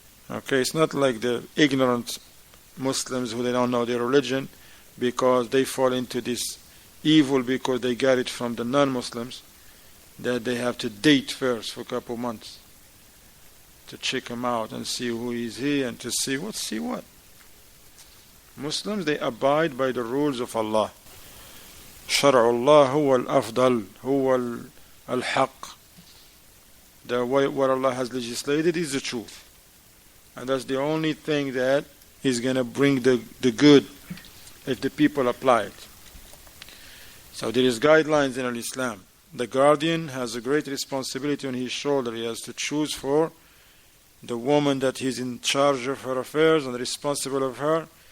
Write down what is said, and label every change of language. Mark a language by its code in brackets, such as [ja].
[en] Okay, it's not like the ignorant Muslims who they don't know their religion because they fall into this evil because they got it from the non-Muslims, that they have to date first for a couple months to check him out and see who is he and to see what. Muslims, they abide by the rules of Allah. [ar] شرع الله هو الأفضل هو الحق. [en] What Allah has legislated is the truth, and that's the only thing that is going to bring the good if the people apply it. So there is guidelines in Islam. The guardian has a great responsibility on his shoulder. He has to choose for the woman that he's in charge of her affairs and responsible of her.